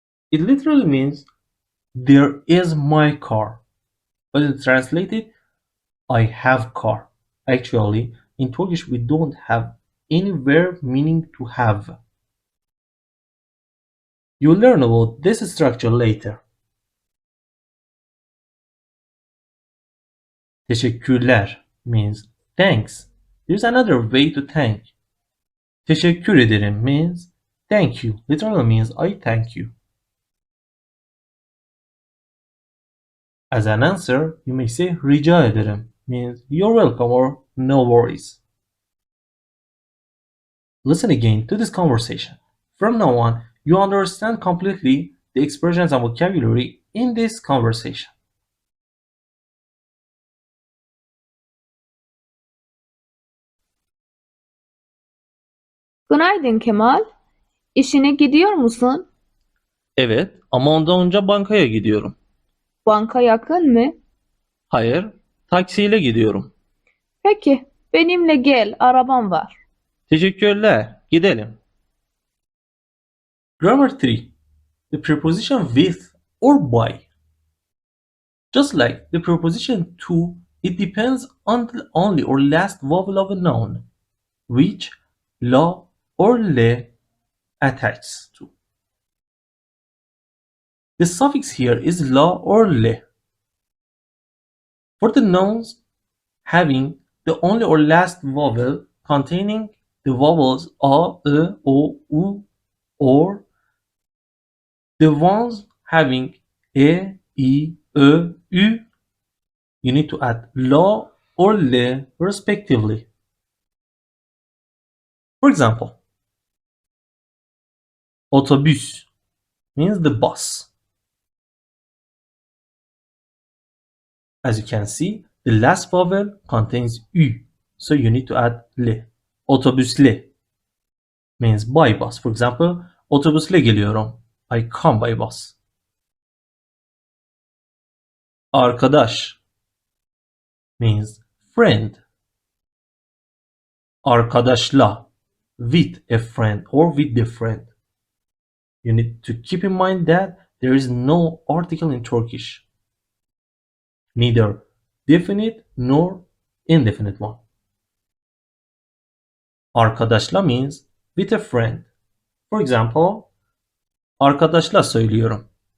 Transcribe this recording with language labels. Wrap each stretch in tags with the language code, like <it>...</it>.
<en>It literally means there is my car. But it's translated I have car. Actually, in Turkish we don't have any verb meaning to have. You'll learn about this structure later. Teşekkürler means thanks. There's another way to thank.</en> <tr>Teşekkür ederim</tr> <en>means thank you. Literally means I thank you. As an answer, you may say</en> <tr>rica ederim</tr> <en>means you're welcome or no worries. Listen again to this conversation. From now on, you understand completely the expressions and vocabulary in this conversation.</en> <tr>Günaydın Kemal. İşine gidiyor musun? Evet, ama ondan önce bankaya gidiyorum. Banka yakın mı? Hayır, taksiyle gidiyorum. Peki, benimle gel, arabam var. Teşekkürler, gidelim.</tr> <en>Grammar 3. The preposition with or by. Just like the preposition to, it depends on the only or last vowel of a noun, which la or le attaches to. The suffix here is la or le. For the nouns having the only or last vowel containing the vowels a, e, o, u, or the ones having e, I, ö, ü, you need to add la or le respectively. For example, otobüs means the bus. As you can see, the last vowel contains ü, so you need to add le. Otobüsle means by bus. For example,</en> <tr>otobüsle geliyorum.</tr> <en>I come by bus. Arkadaş means friend. Arkadaşla with a friend or with the friend. You need to keep in mind that there is no article in Turkish. Neither definite nor indefinite one. Arkadaşla means with a friend. For example,</en> <tr>arkadaşla söylüyorum.</tr>